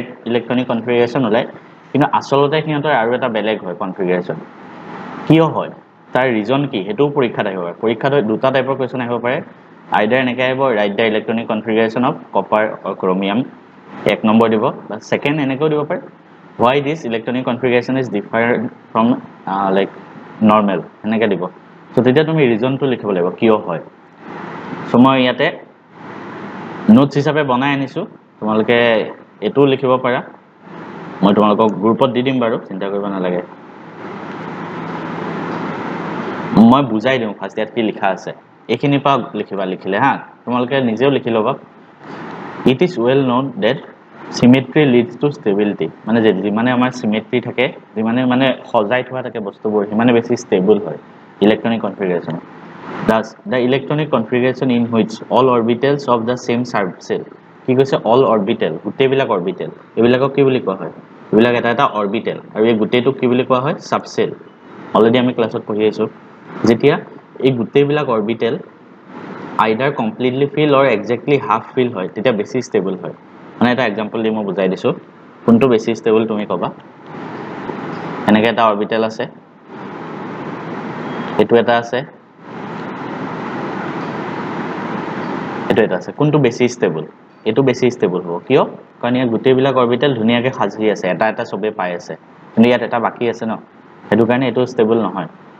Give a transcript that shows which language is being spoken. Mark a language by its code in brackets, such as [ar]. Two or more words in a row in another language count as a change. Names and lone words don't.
[en] electronic configuration [as] ওলায় কিন্তু আচলতে সিহঁতৰ আৰু এটা বেলেগ হয় কনফিগাৰেশ্যন কিয় হয় তাৰ ৰিজন কি হেতু পৰীক্ষাত আহিব পাৰে পৰীক্ষাত দুটা টাইপৰ কোৱেশ্চন আহিব পাৰে আইদাৰ এনেকৈ আহিব [en] write the electronic configuration of copper or chromium [as] এক নম্বৰ দিব বা সেকেন্ড এনেকৈ দিব পাৰে [en] why this electronic configuration is different from like normal [as] এনেকৈ দিব সো তেতিয়া তুমি ৰিজনটো লিখিব লাগিব কিয় হয় সো মই ইয়াতে নোটছ হিচাপে বনাই আনিছো তোমালোকে এটো লিখিব পাৰা মই তোমালোকক গ্ৰুপত দি দিম বাৰু চিন্তা কৰিব নালাগে মই বুজাই দিম ফাৰ্স্ট ইয়াত কি লিখা আছে এখিনি পা লিখিবা লিখিলে হা তোমালোকে নিজেও লিখি লবা [en] it is well known that symmetry leads to stability [as] মানে যে যিমানে আমাৰ symmetry থাকে যিমানে মানে সজাই থোৱা থাকে বস্তুবোৰ হিমানে বেছি ষ্টেবল হয় [en] electronic configuration thus the electronic configuration in which all orbitals of the same subshell [as] কি কৈছে [en] all orbital [as] গুটেবিলাক orbital এবিলাকক কি বুলি কোৱা হয় এবিলাক এটা এটা orbital আৰু এই গুটেটো কি বুলি কোৱা হয় subshell অলৰেডি আমি ক্লাছত পঢ়ি আছো যেতিয়া এই গুটেবিলাক orbital [en] either completely fill or exactly half fill [as] হয় তেতিয়া বেছি ষ্টেবল হয় মানে এটা एग्जांपल দি মই বুজাই দিছো কোনটো বেছি ষ্টেবল তুমি কবা এনেকৈ এটা অৰবিটেল আছে এটো এটা আছে এটো এটা আছে কোনটো বেছি ষ্টেবল এটো বেছি ষ্টেবল হ'ব কিয় কাৰণ ইয়াৰ গুটেবিলাক অৰবিটেল ধুনিয়াকৈ সাজি আছে এটা এটা সবে পাই আছে কিন্তু ইয়াত এটা বাকি আছে ন এটো কাৰণে এটো ষ্টেবল নহয়